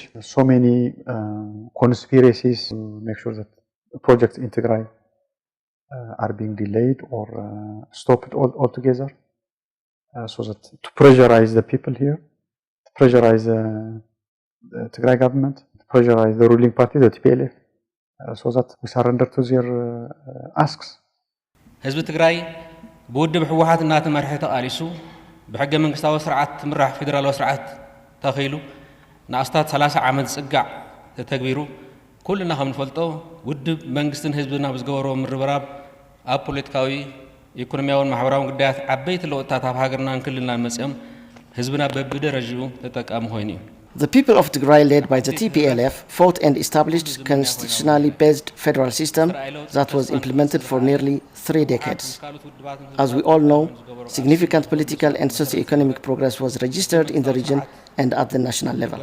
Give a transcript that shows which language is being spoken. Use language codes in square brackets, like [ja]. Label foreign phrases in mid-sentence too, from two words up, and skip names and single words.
[en] So many conspiracies to make sure that projects in Tigray are being delayed or stopped altogether, so that to pressurize the people here, to pressurize the Tigray government, to pressurize the ruling party, the TPLF, so that we surrender to their asks. [ti] ህዝቢ ትግራይ ብውድብ ሕወሓት እናተመርሐ ተቃሊሱ ብሕገ መንግስታዊ ስርዓት ምራሕ ፌደራላዊ ስርዓት ተኺሉ ንኣስታት 30 ዓመት ዝፅጋዕ ተተግቢሩ ኩልና ከም ንፈልጦ ውድብ መንግስትን ህዝብን ኣብ ዝገበሮ ምርብራብ ኣብ ፖለቲካዊ ኢኮኖሚያውን ማሕበራውን ጉዳያት ዓበይቲ ለውጥታት ኣብ ሃገርናን ክልልናን መፅኦም ህዝብና በብደረጃኡ ተጠቃሚ ኮይኑ እዩ። [en] The people of Tigray, led by the TPLF, fought and established a constitutionally based federal system that was implemented for nearly 3 decades. As we all know, significant political and socio-economic progress was registered in the region and at the national level.